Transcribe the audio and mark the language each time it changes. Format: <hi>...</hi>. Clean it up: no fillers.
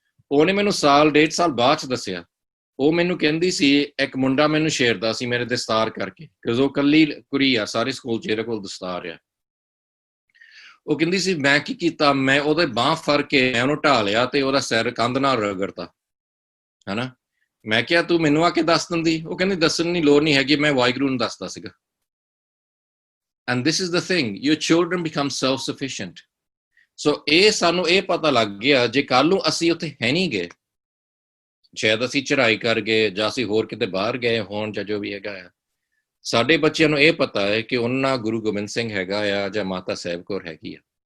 <pa>ਉਹਨੇ ਮੈਨੂੰ ਸਾਲ 1.5 ਸਾਲ ਬਾਅਦ ਚ ਦੱਸਿਆ, ਉਹ ਮੈਨੂੰ ਕਹਿੰਦੀ ਸੀ ਇੱਕ ਮੁੰਡਾ ਮੈਨੂੰ ਛੇੜਦਾ ਸੀ ਮੇਰੇ ਦਸਤਾਰ ਕਰਕੇ, ਕਿਉਂਕਿ ਉਹ ਕੱਲੀ ਕੁੜੀ ਆ ਸਾਰੇ ਸਕੂਲ ਚ, ਇਹਦੇ ਕੋਲ ਦਸਤਾਰ ਆ। ਉਹ ਕਹਿੰਦੀ ਸੀ ਮੈਂ ਕੀ ਕੀਤਾ, ਮੈਂ ਉਹਦੇ ਬਾਂਹ ਫੜ ਕੇ ਮੈਂ ਉਹਨੂੰ ਢਾ ਲਿਆ ਤੇ ਉਹਦਾ ਸਿਰ ਕੰਧ ਨਾਲ ਰਗੜਤਾ, ਹਨਾ। ਮੈਂ ਕਿਹਾ ਤੂੰ ਮੈਨੂੰ ਆ ਕੇ ਦੱਸ ਦਿੰਦੀ। ਉਹ ਕਹਿੰਦੀ ਦੱਸਣ ਦੀ ਲੋੜ ਨਹੀਂ ਹੈਗੀ, ਮੈਂ ਵਾਹਿਗੁਰੂ ਨੂੰ ਦੱਸਦਾ ਸੀਗਾ।</pa> <en>And this is the thing, your children become self-sufficient.</en> <pa>So ਇਹ ਸਾਨੂੰ ਇਹ ਪਤਾ ਲੱਗ ਗਿਆ, ਜੇ ਕੱਲ ਨੂੰ ਅਸੀਂ ਉੱਥੇ ਹੈ ਨਹੀਂ ਗਏ, ਸ਼ਾਇਦ ਅਸੀਂ ਚੜ੍ਹਾਈ ਕਰ ਗਏ ਜਾਂ ਅਸੀਂ ਹੋਰ ਕਿਤੇ ਬਾਹਰ ਗਏ ਹੋਣ ਜਾਂ ਜੋ ਵੀ ਹੈਗਾ ਆ, ਸਾਡੇ ਬੱਚਿਆਂ ਨੂੰ ਇਹ ਪਤਾ ਹੈ ਕਿ ਉਹਨਾਂ ਗੁਰੂ ਗੋਬਿੰਦ ਸਿੰਘ ਹੈਗਾ ਆ ਜਾਂ ਮਾਤਾ ਸਾਹਿਬ ਕੌਰ ਹੈਗੀ ਆ।</pa>